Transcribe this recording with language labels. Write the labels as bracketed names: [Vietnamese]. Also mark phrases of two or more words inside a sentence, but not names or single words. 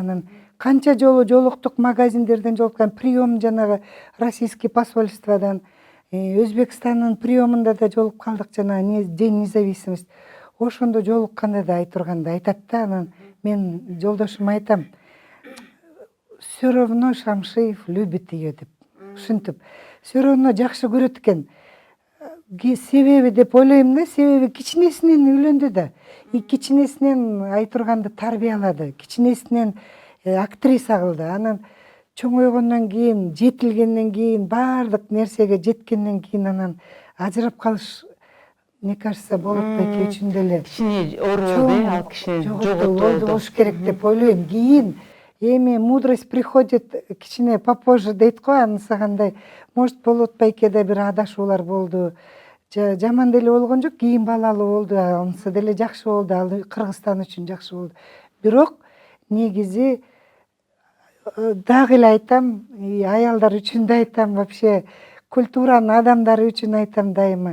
[Kyrgyz] Анан канча жолу жолуктук, магазиндерден жолуккан, прием жанагы [Russian] российский посольстводан, [Kyrgyz] Өзбекстандын приемунда да жолугуп калдык, жанагы [Russian] День независимости. [Kyrgyz] Ошондо жолукканда да Айтурганды айтат да. Анан мен жолдошума айтам, [Russian] все равно Шамшиев любит ее [Kyrgyz] деп, ушинтип, [Russian] все равно [Kyrgyz] жакшы көрөт экен. Себеби деп ойлойм да, себеби кичинесинен үйлөндү да. И кичинесинен Айтурганды тарбиялады, кичинесинен актриса кылды. Анан чоңойгондон кийин, жетилгенден кийин, баардык нерсеге жеткенден кийин анан ажырап калыш, [Russian] мне кажется, [Kyrgyz] Болот байке үчүн деле Кичине оор болду, ал кишини жоготуу болуш керек деп ойлойм. Кийин эми [Russian] мудрость приходит [Kyrgyz] кичине попозже дейт го, анысы кандай. Может, Болот байке да бир адашуулар болду. Жаман деле болгон жок, кийин балалуу болду, анысы деле жакшы болду, ал Кыргызстан үчүн жакшы болду. Бирок негизи дагы эле айтам, аялдар үчүн да айтам, вообще культуранын адамдары үчүн айтам дайыма.